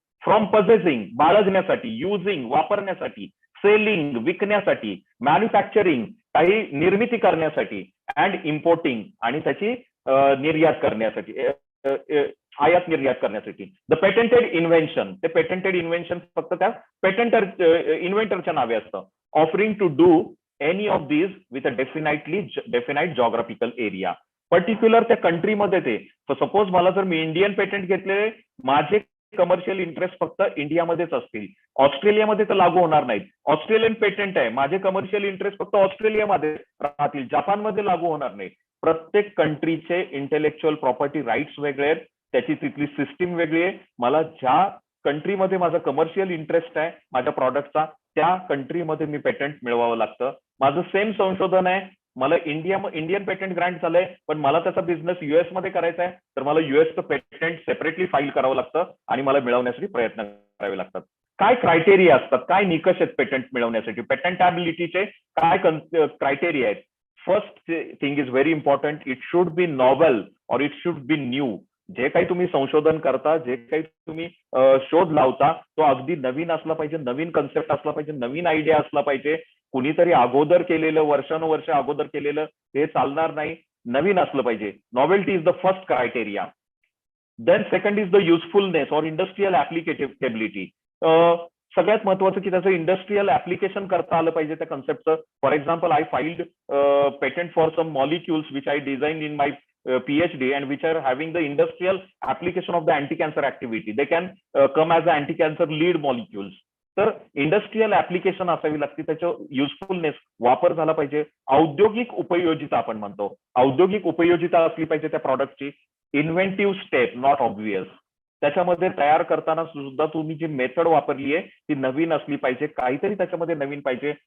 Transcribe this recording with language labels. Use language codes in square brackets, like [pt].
[en] from possessing, [mr] बाळगण्यासाठी, using, वापरण्यासाठी, selling, विकण्यासाठी, manufacturing, काही निर्मिती करण्यासाठी, अँड इम्पोर्टिंग, आणि त्याची निर्यात करण्यासाठी, आयात निर्यात करण्यासाठी. [en] the patented invention, [mr] ते पेटंटेड इन्व्हेन्शन फक्त त्या इन्व्हेंटरच्या नावे असतं. [en] Offering to do any of these with a definite geographical area. [mr] Particular त्या कंट्रीमध्ये ते, सपोज मला जर मी इंडियन पेटंट घेतले, माझे कमर्शियल इंटरेस्ट फक्त इंडियामध्येच असतील, ऑस्ट्रेलियामध्ये तर लागू होणार नाहीत. ऑस्ट्रेलियन पेटंट आहे, माझे कमर्शियल इंटरेस्ट फक्त ऑस्ट्रेलियामध्ये राहतील, जपानमध्ये लागू होणार नाही. प्रत्येक कंट्रीचे इंटेलेक्च्युअल प्रॉपर्टी राईट्स वेगळे आहेत, त्याची तिथली सिस्टीम वेगळी आहे. मला ज्या कंट्रीमध्ये माझा कमर्शियल इंटरेस्ट आहे माझ्या प्रॉडक्टचा, त्या कंट्रीमध्ये मी पेटंट मिळवावं लागतं. माझं सेम संशोधन आहे, मला इंडियन पेटंट ग्रँट झालंय, पण मला त्याचा बिझनेस युएस मध्ये करायचा आहे, तर मला युएसचं पेटंट सेपरेटली फाईल करावं लागतं आणि मला मिळवण्यासाठी प्रयत्न करावे लागतात. काय क्रायटेरिया असतात, काय निकष आहेत पेटंट मिळवण्यासाठी, पेटंटॅबिलिटीचे काय क्रायटेरिया आहेत. [en] First thing is very important, it should be novel और it should be new. [mr] जे काही तुम्ही संशोधन करता, जे काही तुम्ही शोध लावता, तो अगदी नवीन असला पाहिजे, नवीन कन्सेप्ट असला पाहिजे, नवीन आयडिया असला पाहिजे. कुणीतरी अगोदर केलेलं, वर्षानुवर्ष अगोदर केलेलं हे चालणार नाही, नवीन असलं पाहिजे. [en] Novelty is the first criteria. Then second is the usefulness और industrial applicability. [mr] सगळ्यात महत्वाचं की त्याचं इंडस्ट्रियल ऍप्लिकेशन करता आलं पाहिजे त्या कन्सेप्टचं. [en] For example, I filed patent for some molecules which I design in my PhD and which are having the industrial application of the anti-cancer activity. They can come as the anti-cancer lead molecules. [mr] तर industrial application असावी लागते, त्याचं usefulness, वापर झाला पाहिजे. औद्योगिक उपयोजिता आपण म्हणतो, औद्योगिक उपयोजिता असली पाहिजे त्या प्रॉडक्टची. [en] Inventive step, not obvious. [mr] त्याच्यामध्ये तयार करताना सुद्धा तुम्ही जी मेथड वापरली आहे ती नवीन असली पाहिजे, काहीतरी त्याच्यामध्ये नवीन पाहिजे.